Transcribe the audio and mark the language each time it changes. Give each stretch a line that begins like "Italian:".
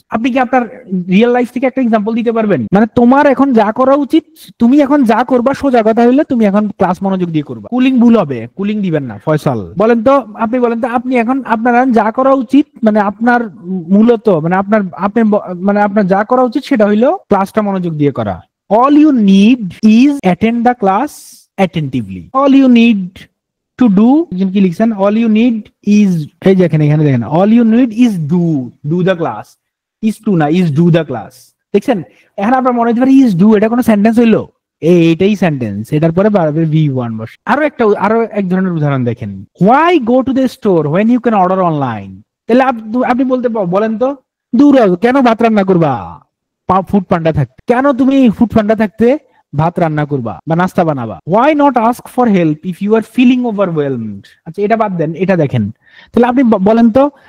Bangla: আপনি কি আপনার রিয়েল লাইফ থেকে একটা এক্সাম্পল দিতে পারবেন? মানে তোমার এখন যা করা উচিত, তুমি এখন যা করবা, সোজা কথা হইলে তুমি এখন ক্লাস মনোযোগ দিয়ে করবা। কুলিং ভুল হবে, কুলিং দিবেন না। ফয়সাল বলেন তো, আপনি এখন আপনার যা করা উচিত, মানে আপনার মূলত মানে আপনার যা করা উচিত সেটা হইলো ক্লাসটা মনোযোগ দিয়ে করা।
English: All you need is attend the class attentively. All you need to do,
Bangla: কি লিখছেন,
English: all you need is,
Bangla: এই যে এখানে দেখেন,
English: all you need is do the class, is to না, is do the class, দেখছেন।
Bangla: এখন আপনার মনে হতে পারে is do, এটা কোনো সেন্টেন্স হইলো? এইটাই সেন্টেন্স, এটার পরে ভার্বের V1 বসে। আরো এক ধরনের উদাহরণ দেখেন,
English: why go to the store when you can order online?
Bangla: তাহলে আপনি বলেন তো, দূর কেন ভাত রান্না করবা ফুড পান্ডা থাকতে, কেন তুমি ফুড পান্ডা থাকতে ভাত রান্না করবা বা নাস্তা বানাবা?
English: Why not ask for help if you are feeling overwhelmed?
Bangla: আচ্ছা, এটা বাদ দেন, এটা দেখেন। তাহলে আপনি বলেন তো,